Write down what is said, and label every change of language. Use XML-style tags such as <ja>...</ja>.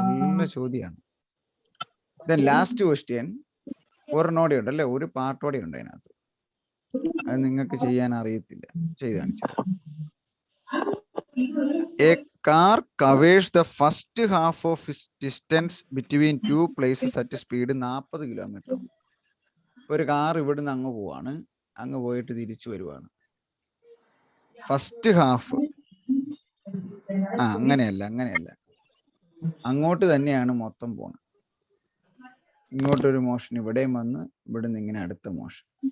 <ml>നല്ല ചോദ്യമാണ്.</ml> <en>then last question</en> <ml>ഒരെണ്ണോടെ ഉണ്ട് അല്ലേ, ഒരു പാർട്ടോടെ ഉണ്ട് അതിനകത്ത്. അത് നിങ്ങൾക്ക് ചെയ്യാൻ അറിയത്തില്ല, ചെയ്ത് കാണിച്ചത്.</ml> <en>A car covers the first half of its distance between two places at speed 40 kilometre.</en> <ml>ഒരു കാർ ഇവിടുന്ന് അങ്ങ് പോവാണ്, അങ്ങ് പോയിട്ട് തിരിച്ചു വരുവാണ്. ഫസ്റ്റ് ഹാഫ് അങ്ങനെയല്ല, അങ്ങോട്ട് തന്നെയാണ് മൊത്തം പോണത്. ഇങ്ങോട്ടൊരു മോഷൻ ഇവിടെയും വന്ന് ഇവിടുന്ന് ഇങ്ങനെ അടുത്ത മോഷൻ.</ml>